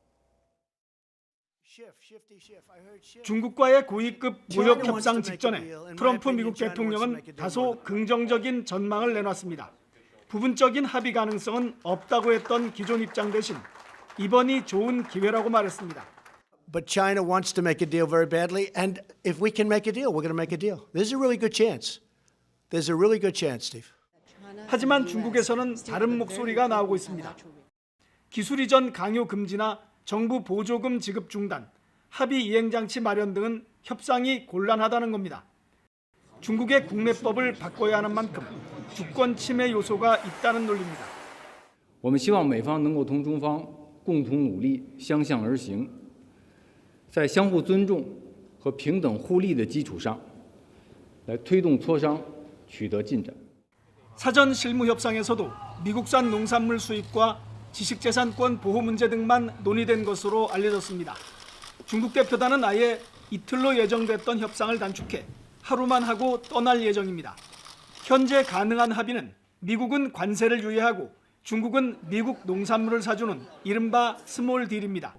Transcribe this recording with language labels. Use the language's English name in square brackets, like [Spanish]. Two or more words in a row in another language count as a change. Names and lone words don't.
[Korean] 중국과의 고위급 무역 협상 직전에 트럼프 미국 대통령은 다소 긍정적인 전망을 내놨습니다. 부분적인 합의 가능성은 없다고 했던 기존 입장 대신 이번이 좋은 기회라고 말했습니다. [English] But China wants to make a deal very badly, and if we can make a deal, we're going to make a deal. There's a really good chance. There's a really good chance, Steve. [Korean] 하지만 중국에서는 다른 목소리가 나오고 있습니다. 기술 이전 강요 금지나 정부 보조금 지급 중단, 합의 이행 장치 마련 등은 협상이 곤란하다는 겁니다. 중국의 국내법을 바꿔야 하는 만큼 주권 침해 요소가 있다는 논리입니다. [Chinese] 我们希望美方能够同中方共同努力，相向而行，在相互尊重和平等互利的基础上，来推动磋商取得进展。 [Korean] 사전 실무 협상에서도 미국산 농산물 수입과 지식재산권 보호 문제 등만 논의된 것으로 알려졌습니다. 중국 대표단은 아예 이틀로 예정됐던 협상을 단축해 하루만 하고 떠날 예정입니다. 현재 가능한 합의는 미국은 관세를 유예하고 중국은 미국 농산물을 사주는 이른바 스몰 딜입니다.